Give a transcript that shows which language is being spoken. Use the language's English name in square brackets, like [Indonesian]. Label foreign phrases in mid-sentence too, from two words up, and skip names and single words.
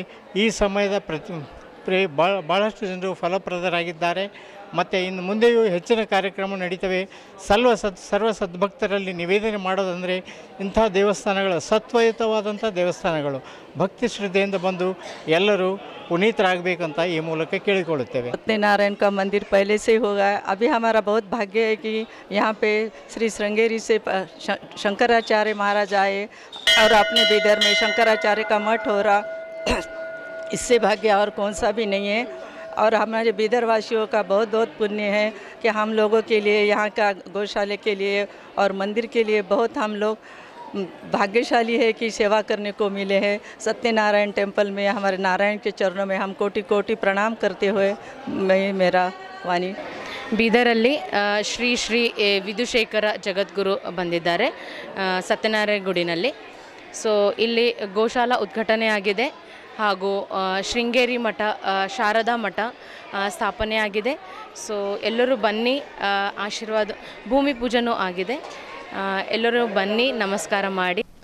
[Kannada] ಈ ಸಮಯದ ಭಾಳಷ್ಟು ಜನರು ಫಲಪ್ರದರಾಗಿದ್ದಾರೆ ಮತ್ತು ಇನ್ನು ಮುಂದೆಯೂ ಹೆಚ್ಚಿನ ಕಾರ್ಯಕ್ರಮ ನಡೀತವೆ. ಸರ್ವ ಸದ್ಭಕ್ತರಲ್ಲಿ ನಿವೇದನೆ ಮಾಡೋದಂದರೆ ಇಂಥ ದೇವಸ್ಥಾನಗಳು ಸತ್ವಯುತವಾದಂಥ ದೇವಸ್ಥಾನಗಳು ಭಕ್ತಿ ಶ್ರದ್ಧೆಯಿಂದ ಬಂದು ಎಲ್ಲರೂ पुनीतरागಬೇಕಂತ ಈ ಮೂಲಕ ಕೇಳಿಕೊಳ್ಳುತ್ತೇವೆ। [Hindi] सत्यनारायण का मंदिर पहले से होगा। अभी हमारा बहुत भाग्य है कि यहाँ पे श्री श्रृंगेरी से शंकराचार्य महाराज आए और अपने बिदर में शंकराचार्य का मठ हो रहा, इससे भाग्य और कौन सा भी नहीं है। और हमारे बिदर वासियों का बहुत बहुत पुण्य है कि हम लोगों के लिए यहाँ का गौशाले के लिए और मंदिर के लिए बहुत हम लोग भाग्यशाली है कि सेवा करने को मिले हैं। सत्यनारायण टेम्पल में हमारे नारायण के चरणों में हम कोटि कोटि प्रणाम करते हुए मैं मेरा वाणी। [Kannada] ಬೀದರಲ್ಲಿ ಶ್ರೀ ಶ್ರೀ ವಿಧುಶೇಖರ ಜಗದ್ಗುರು ಬಂದಿದ್ದಾರೆ ಸತ್ಯನಾರಾಯಣ ಗುಡಿನಲ್ಲಿ। ಸೊ ಇಲ್ಲಿ ಗೋಶಾಲಾ ಉದ್ಘಾಟನೆ ಆಗಿದೆ ಹಾಗೂ ಶೃಂಗೇರಿ ಮಠ ಶಾರದಾ ಮಠ ಸ್ಥಾಪನೆ ಆಗಿದೆ। ಸೊ ಎಲ್ಲರೂ ಬನ್ನಿ, ಆಶೀರ್ವಾದ ಭೂಮಿ ಪೂಜೆನೂ ಆಗಿದೆ, ಎಲ್ಲರೂ ಬನ್ನಿ ನಮಸ್ಕಾರ ಮಾಡಿ।